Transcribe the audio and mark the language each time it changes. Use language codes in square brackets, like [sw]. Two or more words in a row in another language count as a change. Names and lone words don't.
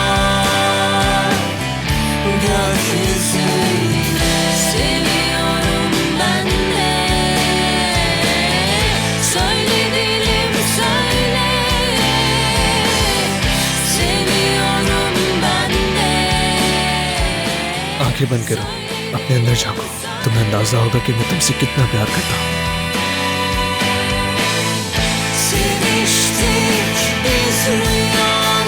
[tr] Gökyüzüyle seviyorum ben de, söyle dilim söyle, seviyorum ben de. [hi] आंखें बंद करो, अपने अंदर झांको, तुम्हें अंदाजा होगा कि मैं तुमसे कितना प्यार करता हूँ। [tr] Seviştik biz rüyalarda.